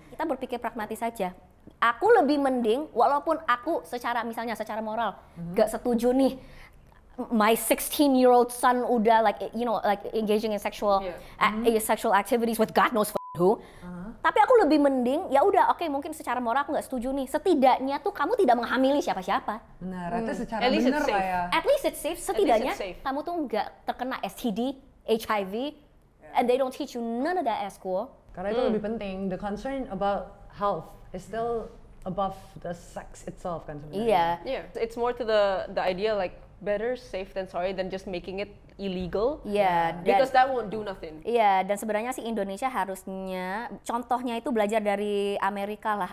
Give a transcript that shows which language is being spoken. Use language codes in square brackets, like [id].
[id] Kita berpikir pragmatis saja. Aku lebih mending, walaupun aku secara moral gak setuju nih, [en] my 16-year-old son [id] udah [en] like engaging in sexual activities with God knows who. [id] Tapi aku lebih mending ya udah oke, mungkin secara moral aku nggak setuju nih. Setidaknya tuh kamu tidak menghamili siapa-siapa. Benar, itu secara benar lah ya. [en] At least it's safe. [id] Setidaknya kamu tuh nggak terkena [en] STD, HIV, and they don't teach you none of that at school. [id] Karena itu lebih penting. [en] The concern about health is still above the sex itself [id] kan sebenarnya. [en] Yeah, it's more to the idea like better safe than sorry than just making it illegal. Because that won't do nothing. [id] Iya, dan sebenarnya sih Indonesia harusnya contohnya itu belajar dari Amerika lah.